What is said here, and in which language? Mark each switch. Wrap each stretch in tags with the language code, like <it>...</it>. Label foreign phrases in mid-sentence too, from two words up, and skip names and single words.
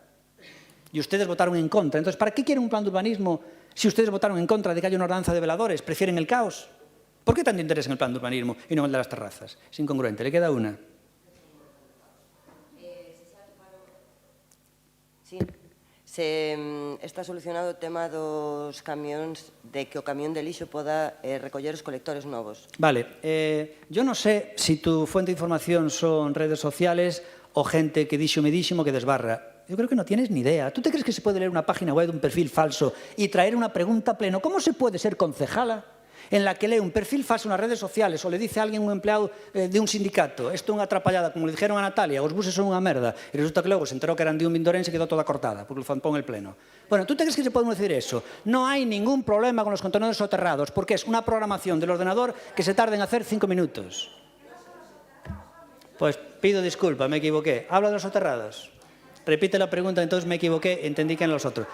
<es>Y ustedes votaron en contra. Entonces, ¿para qué quieren un plan de urbanismo si ustedes votaron en contra de que haya una ordenanza de veladores? ¿Prefieren el caos? ¿Por qué tanto interés en el plan de urbanismo y no en el de las terrazas? Es incongruente. Le queda una. Sí.</es> <gl>Se está solucionado o tema dos camións, de que o camión de lixo poda recoller os colectores novos.</gl> <es>Vale. Yo no sé si tu fuente de información son redes sociales o gente que</es> <gl>díxome que desbarra.</gl> <es>Yo creo que no tienes ni idea. ¿Tú te crees que se puede leer una página web de un perfil falso y traer una pregunta a pleno? ¿Cómo se puede ser concejala en la que lee un perfil falso</es> <gl>nas redes sociales ou</gl> <es>le dice a alguén, un empleado de un sindicato,</es> <gl>isto é unha atrapallada,</gl> <es>como le dijeron a Natalia,</es> <gl>os buses son unha merda, e resulta que logo se enterou que eran de un vindorense e quedou toda cortada,</gl> <es>porque lo zampó en el pleno. Bueno, ¿tú te crees que se podemos decir eso? No hay ningún problema con los contenedores soterrados, porque es una programación del ordenador que se tarda en hacer 5 minutos. Pues pido disculpas, me equivoqué. ¿Habla de los soterrados? Repite la pregunta, entonces me equivoqué, entendí que eran los otros.</es>